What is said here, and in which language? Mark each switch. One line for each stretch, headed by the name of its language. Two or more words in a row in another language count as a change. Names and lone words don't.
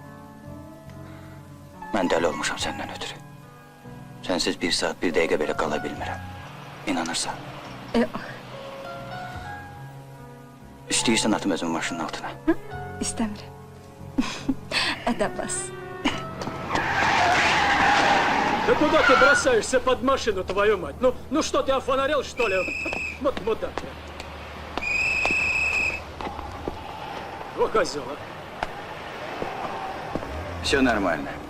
Azerbaijani: Mən dəli olmuşam səndən ötürü. Sənsiz bir saat, bir dəqiqə belə qala bilmirəm. İnanırsan. İstəyirsən atım özümün maşının altına. İstəmirəm. Ədəb bas.
Russian: Да куда ты бросаешься под машину, твою мать? Ну что, ты офонарел, что ли? Вот мудак. О, козел, а. Все нормально.